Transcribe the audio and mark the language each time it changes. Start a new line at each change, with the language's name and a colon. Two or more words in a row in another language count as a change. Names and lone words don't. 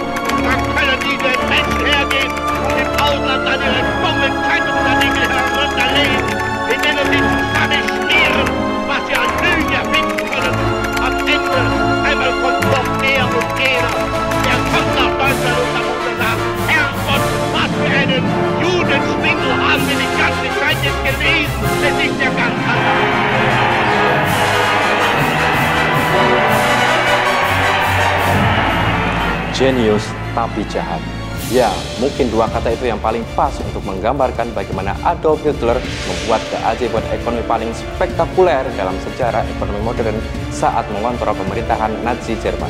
German: Da können diese Menschen hergehen und im Ausland dann ihre dummen Zeitungsartikel herunterlegen, in denen sie zusammenschmieren, was sie an Lügen erfinden können. Am Ende einmal kommt doch der und jener, der kommt nach Deutschland und sagt, Herrgott, was für einen Judenschwindel haben wir die ganze Zeit jetzt gewesen. Das ist ja ganz anders.
Indonesian: Jenius tapi jahat. Ya, mungkin dua kata itu yang paling pas untuk menggambarkan bagaimana Adolf Hitler membuat keajaiban ekonomi paling spektakuler dalam sejarah ekonomi modern saat mengontrol pemerintahan Nazi Jerman.